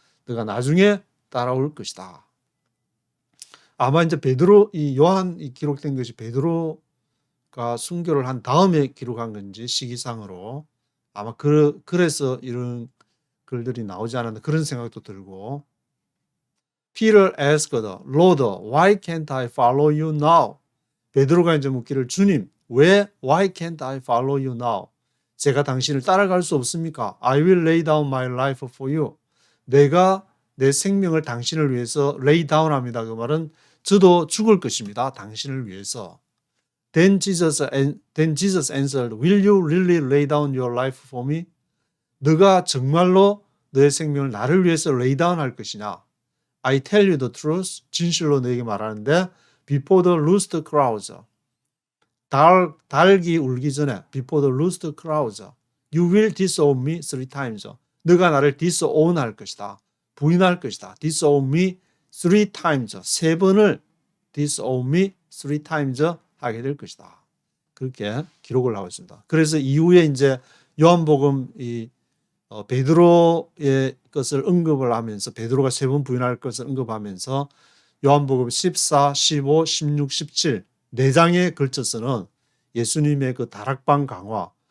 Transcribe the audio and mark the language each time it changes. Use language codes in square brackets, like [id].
[ko] 너가 나중에 따라올 것이다. 아마 이제 이 요한이 기록된 것이 베드로가 순교를 한 다음에 기록한 건지 시기상으로 아마 그래서 이런 글들이 나오지 않았나 그런 생각도 들고 [en] Peter asked, Lord, why can't I follow you now? [ko] 베드로가 이제 묻기를 주님, [en] why can't I follow you now? [ko] 제가 당신을 따라갈 수 없습니까? [en] I will lay down my life for you. [ko] 내가 내 생명을 당신을 위해서 [en] lay down [ko] 합니다. 그 말은 저도 죽을 것입니다. 당신을 위해서. [en] Then Jesus answered, Will you really lay down your life for me? [ko] 너가 정말로 너의 생명을 나를 위해서 [en] lay down [ko] 할 것이냐? [en] I tell you the truth. [ko] 진실로 너에게 말하는데 [en] before the rooster crows. [ko] 닭이 울기 전에 [en] before the rooster crows. You will disown me 3 times. [ko] 너가 나를 [en] disown [ko] 할 것이다. 부인할 것이다. [en] disown me 3 times. [ko] 3번을 [en] disown me 3 times [ko] 하게 될 것이다. 그렇게 기록을 하고 있습니다. 그래서 이후에 이제 요한복음 베드로의 것을 언급을 하면서 베드로가 3번 부인할 것을 언급하면서 요한복음 14, 15, 16, 17 4장에 걸쳐서는 예수님의 그 다락방 강화,